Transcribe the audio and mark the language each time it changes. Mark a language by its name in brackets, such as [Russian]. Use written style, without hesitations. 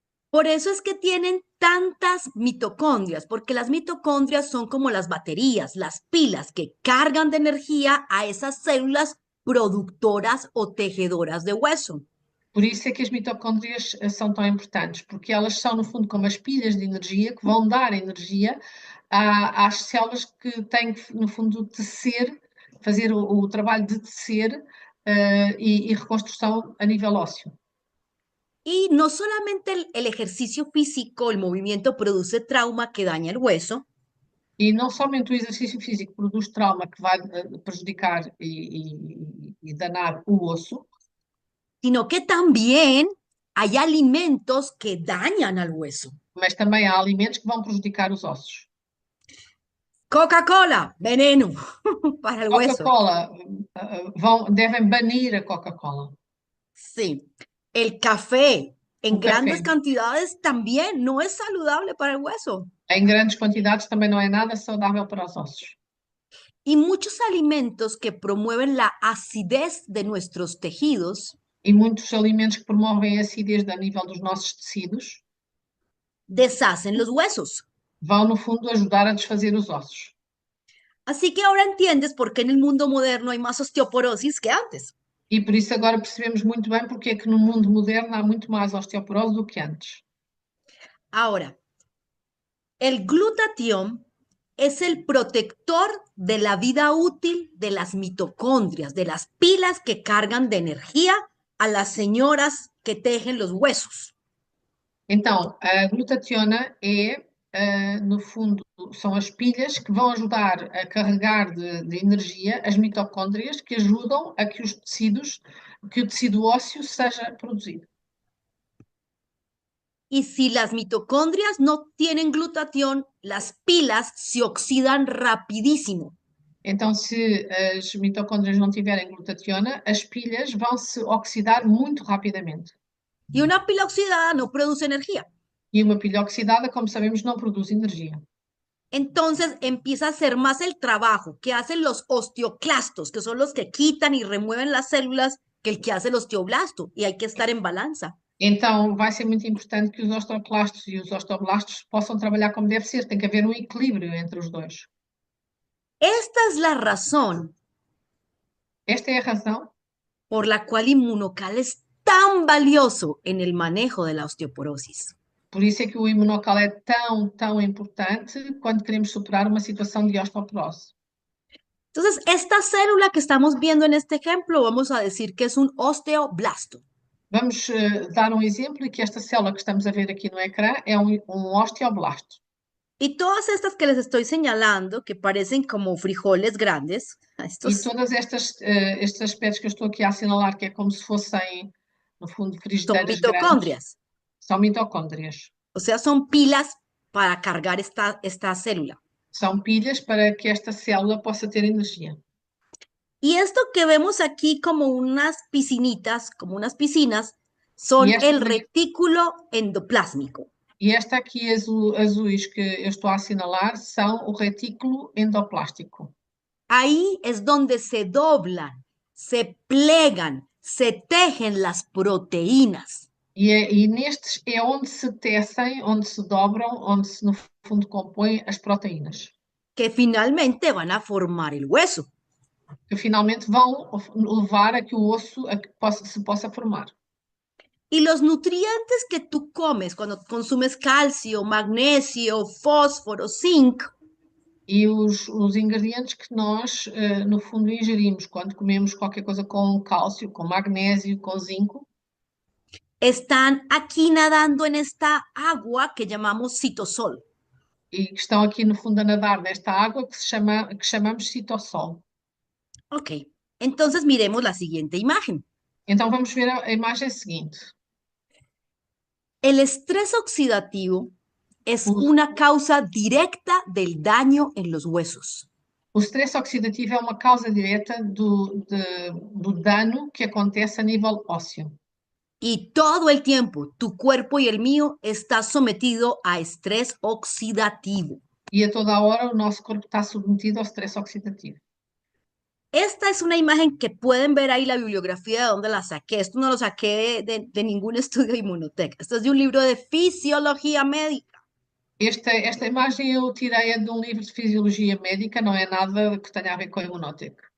[Spanish] Por eso es que tienen tantas mitocondrias, porque las mitocondrias son como las baterías, las pilas que cargan de energía a esas células productoras o tejedoras de hueso. [Portuguese] Por isso é que as mitocôndrias são tão importantes, porque elas são, no fundo, como as pilhas de energia que vão dar energia às células que têm que, no fundo, tecer, fazer o trabalho de tecer e reconstrução a nível ósseo. [Spanish] Y no solamente el ejercicio físico, el movimiento produce trauma que daña el hueso, [Portuguese] E não somente o exercício físico produz trauma que vai prejudicar e danar o osso, [Spanish] sino que también hay alimentos que dañan al hueso. [Portuguese] mas também há alimentos que vão prejudicar os ossos. [Spanish] Coca-Cola, veneno para el hueso. [Portuguese] Coca-Cola, devem banir a Coca-Cola. [Spanish] Sí, el café en [Portuguese] O café. [Spanish] grandes cantidades también no es saludable para el hueso. [Portuguese] Em grandes quantidades também não é nada saudável para os ossos. [Spanish] Y muchos alimentos que promueven la acidez de nuestros tejidos [Portuguese] E muitos alimentos que promovem a acidez a nível dos nossos tecidos [Spanish] deshacen los huesos. [Portuguese] vão, no fundo, ajudar a desfazer os ossos. [Spanish] Así que ahora entiendes por qué en el mundo moderno hay más osteoporosis que antes. [Portuguese] E por isso agora percebemos muito bem porque é que no mundo moderno há muito mais osteoporose do que antes. [Spanish] Ahora, el glutatión es el protector de la vida útil de las mitocondrias, de las pilas que cargan de energía a las señoras que tejen los huesos. [Portuguese] Então, a glutationa é, no fundo, são as pilhas que vão ajudar a carregar de energia as mitocôndrias que ajudam a que os tecidos, que o tecido ósseo seja produzido. [Spanish] Y si las mitocondrias no tienen glutatión, las pilas se oxidan rapidísimo. [Portuguese] Então, se as mitocôndrias não tiverem glutationa, as pilhas vão se oxidar muito rapidamente. [Spanish] Y una pila oxidada no produce energía. [Portuguese] E uma pilha oxidada, como sabemos, não produz energia. [Spanish] Entonces empieza a ser más el trabajo que hacen los osteoclastos, que son los que quitan y remueven las células, que el que hace el osteoblasto. Y hay que estar en balanza. [Portuguese] Então, vai ser muito importante que os osteoclastos e os osteoblastos possam trabalhar como deve ser. Tem que haver um equilíbrio entre os dois. [Spanish] Esta es la razón [Portuguese] Esta é a razão [Spanish] por la cual Inmunocal es tan valioso en el manejo de la osteoporosis. [Portuguese] por isso é que o imunocal é tão, tão importante quando queremos superar uma situação de osteoporose. [Spanish] Entonces, esta célula que estamos viendo en este ejemplo, vamos a decir que es un osteoblasto. [Portuguese] Vamos dar um exemplo e que esta célula que estamos a ver aqui no ecrã é um osteoblasto. [Spanish] Y todas estas que les estoy señalando, que parecen como frijoles grandes, [Portuguese] E [Spanish] estos [Portuguese] todas estes aspectos que eu estou aqui a assinalar, que é como se fossem, no fundo, [Spanish] son [Portuguese] frigideiras grandes, [Spanish] mitocondrias, [Portuguese] são mitocôndrias. [Spanish] o sea, son pilas para cargar esta célula. [Portuguese] São pilhas para que esta célula possa ter energia. [Spanish] Y esto que vemos aquí como unas piscinitas, como unas piscinas, [Portuguese] E [Spanish] son [Portuguese] esta, [Spanish] el retículo endoplásmico. [Portuguese] e esta aqui azuis que eu estou a assinalar são o retículo endoplástico. [Spanish] Ahí es donde se doblan, se plegan, se tejen las proteínas. [Portuguese] E nestes é onde se tecem, onde se dobram, onde se, no fundo, compõem as proteínas, [Spanish] Que finalmente van a formar el hueso. [Portuguese] que finalmente vão levar a que o osso se possa formar. [Spanish] Y los nutrientes que tú comes cuando consumes calcio, magnesio, fósforo, zinc, [Portuguese] E os ingredientes que nós, no fundo, ingerimos quando comemos qualquer coisa com cálcio, com magnésio, com zinco, [Spanish] están aquí nadando en esta agua que llamamos citosol. [Portuguese] e que estão aqui, no fundo, a nadar nesta água que chamamos citossol. [Spanish] Ok, entonces miremos la siguiente imagen. [Portuguese] Então vamos ver a imagem seguinte. [Spanish] El estrés oxidativo es [Portuguese] O, [Spanish] una causa directa del daño en los huesos. [Portuguese] o stress oxidativo é uma causa direta do dano que acontece a nível ósseo. [Spanish] Y todo el tiempo tu cuerpo y el mío está sometido a estrés oxidativo. [Portuguese] E a toda a hora o nosso corpo está submetido ao stress oxidativo. [Spanish] Esta es una imagen que pueden ver ahí la bibliografía de donde la saqué. Esto no lo saqué de ningún estudio de Inmunotech. Esto es de un libro de fisiología médica. [Portuguese] Esta imagem eu tirei de um livro de fisiologia médica, não é nada que tenha a ver com a Imunotec.